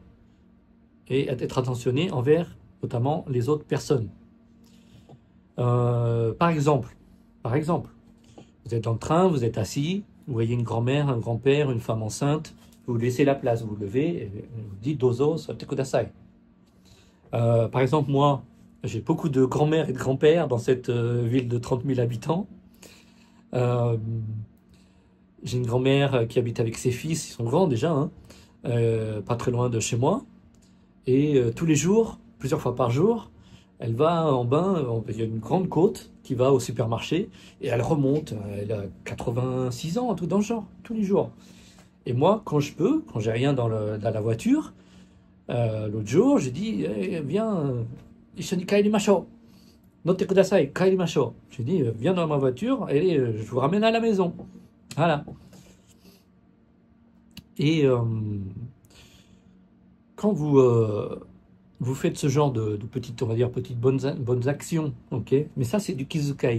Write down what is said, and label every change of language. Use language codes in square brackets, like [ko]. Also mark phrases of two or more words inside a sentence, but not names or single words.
[fr] Et être attentionné envers, notamment, les autres personnes. Par exemple, vous êtes dans le train, vous êtes assis, vous voyez une grand-mère, un grand-père, une femme enceinte, vous laissez la place, vous vous levez et vous dites [ja] どうぞそれてください. [fr] Par exemple, moi, j'ai beaucoup de grand-mères et de grands-pères dans cette ville de 30 000 habitants. J'ai une grand-mère qui habite avec ses fils, ils sont grands déjà, hein, pas très loin de chez moi. Et tous les jours, plusieurs fois par jour, elle va en bain, il y a une grande côte qui va au supermarché et elle remonte, elle a 86 ans, tout dans le genre, tous les jours. Et moi, quand je peux, quand j'ai rien dans la voiture, l'autre jour, j'ai dit, viens, [ja] 一緒に帰りましょう、乗ってください, kairimashou. [fr] J'ai dit, viens dans ma voiture et je vous ramène à la maison. Voilà. Et quand vous faites ce genre de petites, on va dire, petites bonnes actions, ok. Mais ça, c'est du Kizukai.